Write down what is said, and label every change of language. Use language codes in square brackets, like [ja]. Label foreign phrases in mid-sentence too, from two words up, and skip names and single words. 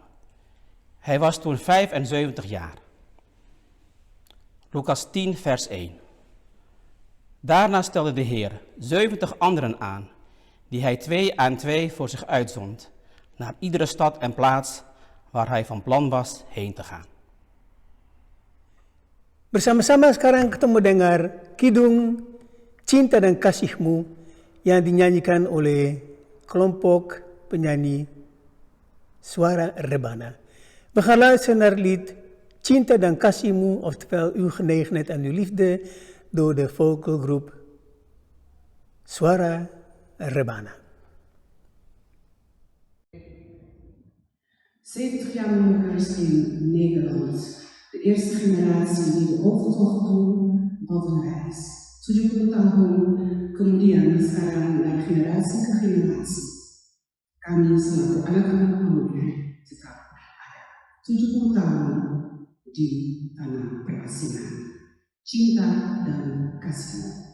[nl] Hij was toen 75 jaar. Lucas 10, vers 1. Daarna stelde de Heer 70 anderen aan, die hij 2 aan 2 voor zich uitzond, naar iedere stad en plaats waar hij van plan was heen te gaan. [id] Bersama-sama sekarang kita mendengar kidung Cinta dan Kasihmu yang dinyanyikan oleh kelompok penyanyi Suara Rebana. [nl] We gaan luisteren naar het lied Cinta dan Kasihmu, oftewel uw genegenheid en uw liefde, door de vokalgroep Suara Rebana. 70 jaar onderwijs in Nederland. De eerste generatie die de overtocht doen, onderwijs. [id] 70 tahun kemudian sekarang dari generasi ke generasi. Kami selaku anak-anak pemuda tetap ada. 70 tahun di tanah perasingan. Cinta dan kasih.